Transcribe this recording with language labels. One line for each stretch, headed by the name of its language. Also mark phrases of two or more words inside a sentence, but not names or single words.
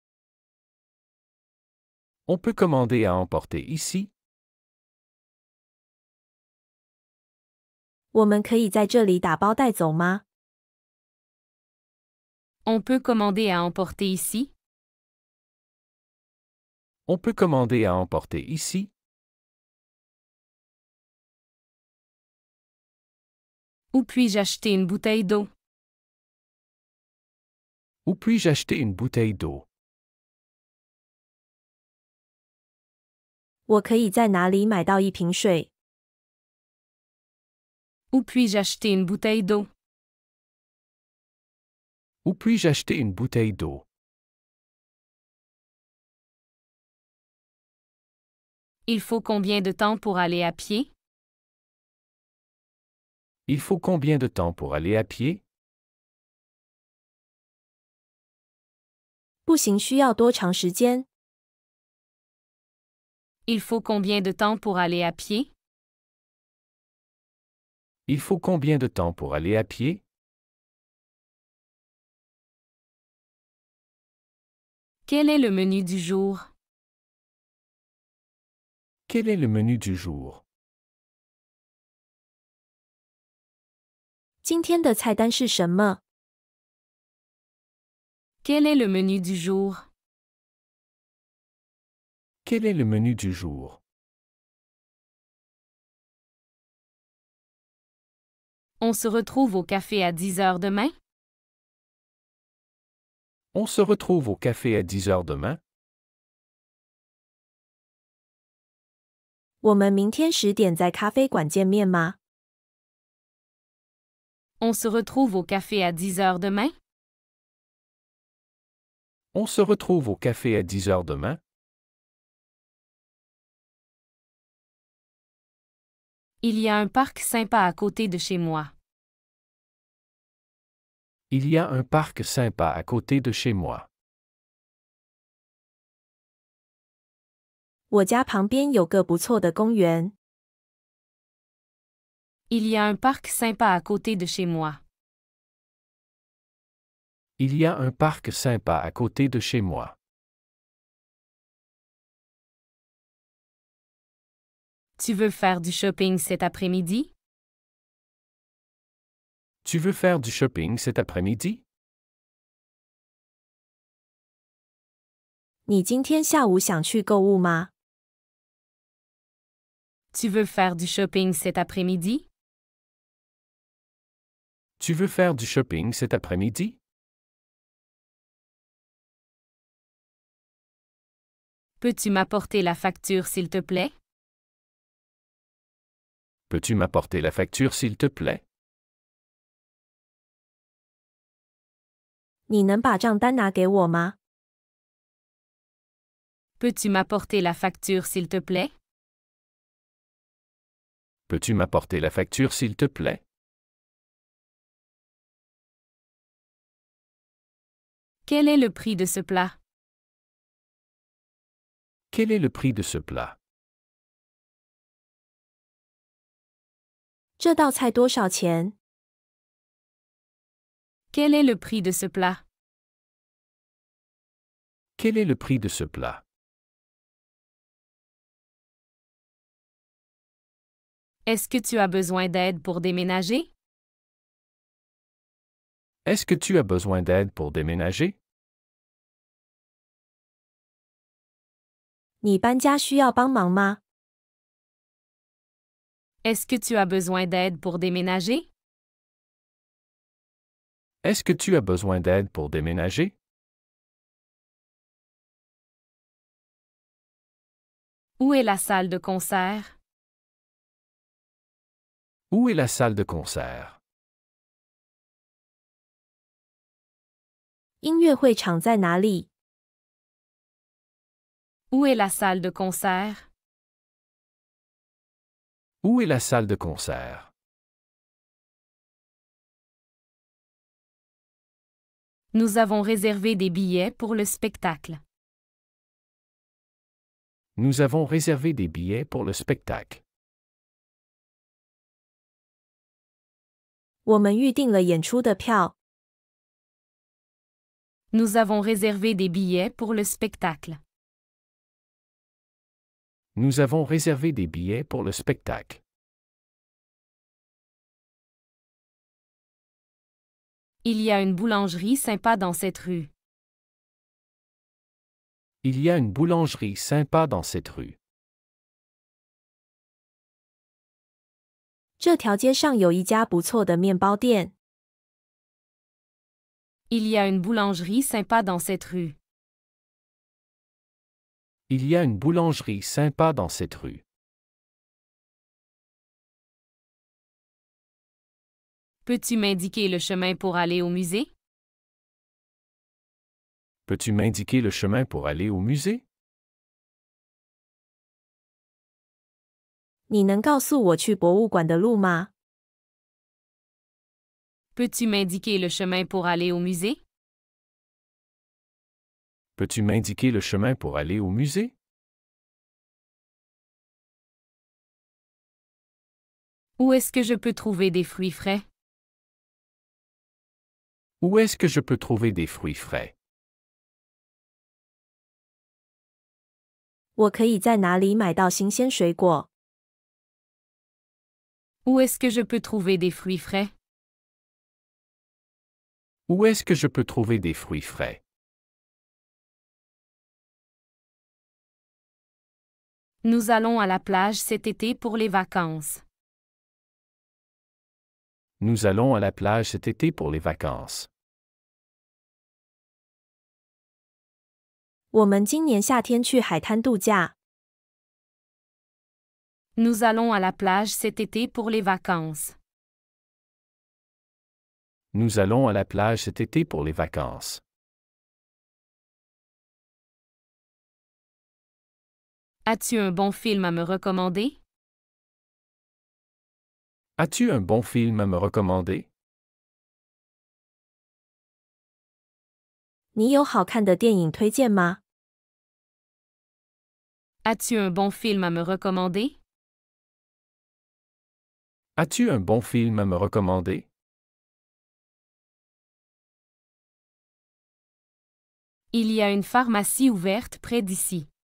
French: On peut commander à emporter ici?
Chinese: 我们可以在这里打包带走吗？
French: On peut commander à emporter ici? On peut commander à emporter ici? Où puis-je acheter une bouteille d'eau? Où puis-je acheter une bouteille d'eau?
Chinese: 我可以在哪里买到一瓶水？
French: Où puis-je acheter une bouteille d'eau? Où puis-je acheter une bouteille d'eau? Il faut combien de temps pour aller à pied? Il faut combien de temps pour aller à pied?
Chinese: 步行需要多长时间？
French: Il faut combien de temps pour aller à pied? Il faut combien de temps pour aller à pied? Quel est le menu du jour? Quel est le menu du jour?
Chinese: 今天的菜单是什么？
French: Quel est le menu du jour? Quel est le menu du jour? On se retrouve au café à 10 heures demain? On se retrouve au café à 10 heures demain?
Chinese: 我们明天10点在咖啡馆见面吗？
French: On se retrouve au café à 10 heures demain? On se retrouve au café à 10 heures demain? Il y a un parc sympa à côté de chez moi. Il y a un parc sympa à côté de chez moi.
Chinese: 我家旁边有个不错的公园。
French: Il y a un parc sympa à côté de chez moi. Il y a un parc sympa à côté de chez moi. Tu veux faire du shopping cet après-midi? Tu veux faire du shopping cet après-midi?
Chinese: 你今天下午想去购物吗？
French: Tu veux faire du shopping cet après-midi? Tu veux faire du shopping cet après-midi? Peux-tu m'apporter la facture s'il te plaît? Peux-tu m'apporter la facture s'il te plaît?
Chinese: 你能把账单拿给我吗？
French: Peux-tu m'apporter la facture s'il te plaît? Peux-tu m'apporter la facture s'il te plaît? Quel est le prix de ce plat? Quel est le prix de ce plat?
Chinese: 这道菜多少钱？
French: Quel est le prix de ce plat? Quel est le prix de ce plat? Est-ce que tu as besoin d'aide pour déménager? Est-ce que tu as besoin d'aide pour déménager?
Chinese: 你搬家需要帮忙吗？
French: Est-ce que tu as besoin d'aide pour déménager? Est-ce que tu as besoin d'aide pour déménager? Où est la salle de concert? Où est la salle de concert?
Chinese: 音乐会场在哪里？
French: Où est la salle de concert? Où est la salle de concert? Nous avons réservé des billets pour le spectacle. Nous avons réservé des billets pour le spectacle.
Chinese: 我们预定了演出的票。
French: Nous avons réservé des billets pour le spectacle. Nous avons réservé des billets pour le spectacle. Il y a une boulangerie sympa dans cette rue. Il y a une boulangerie sympa dans cette rue.
Chinese: 这条街上有一家不错的面包店。
French: Il y a une boulangerie sympa dans cette rue. Il y a une boulangerie sympa dans cette rue. Peux-tu m'indiquer le chemin pour aller au musée? Peux-tu m'indiquer le chemin pour aller au musée?
Chinese: 你能告诉我去博物馆的路吗？
French: Peux-tu m'indiquer le chemin pour aller au musée? Peux-tu m'indiquer le chemin pour aller au musée? Où est-ce que je peux trouver des fruits frais? Où est-ce que je peux trouver des fruits frais?
Chinese: 我可以在哪里买到新鲜水果？
French: Où est-ce que je peux trouver des fruits frais? Où est-ce que je peux trouver des fruits frais? Nous allons à la plage cet été pour les vacances. Nous allons à la plage cet été pour les vacances.
Chinese: 我们今年夏天去海滩度假。
French: Nous allons à la plage cet été pour les vacances. Nous allons à la plage cet été pour les vacances. As-tu un bon film à me recommander? As-tu un bon film à me recommander?
Chinese: 你有好看的电影推荐吗？
French: As-tu un bon film à me recommander? As-tu un bon film à me recommander? Il y a une pharmacie ouverte près d'ici.